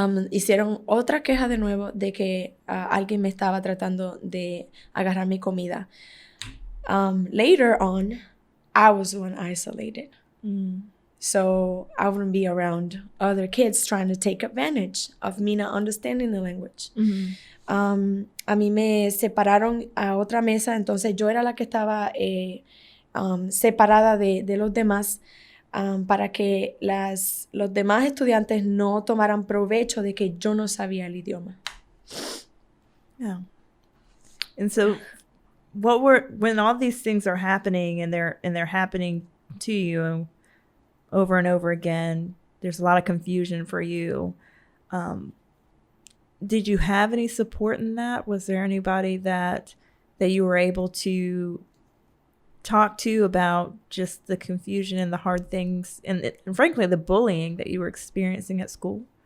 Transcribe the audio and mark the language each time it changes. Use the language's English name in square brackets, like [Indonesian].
[Spanish] Hicieron otra queja de nuevo de que alguien me estaba tratando de agarrar mi comida. [English] Later on, I was the one isolated. So I wouldn't be around other kids trying to take advantage of me not understanding the language. [Spanish] A mí me separaron a otra mesa, entonces yo era la que estaba separada de los demás para que los demás estudiantes no tomaran provecho de que yo no sabía el idioma. [English] Yeah. And so when all these things are happening and they're happening to you over and over again, there's a lot of confusion for you. Did you have any support in that? Was there anybody that you were able to talk to about just the confusion and the hard things and frankly the bullying that you were experiencing at school?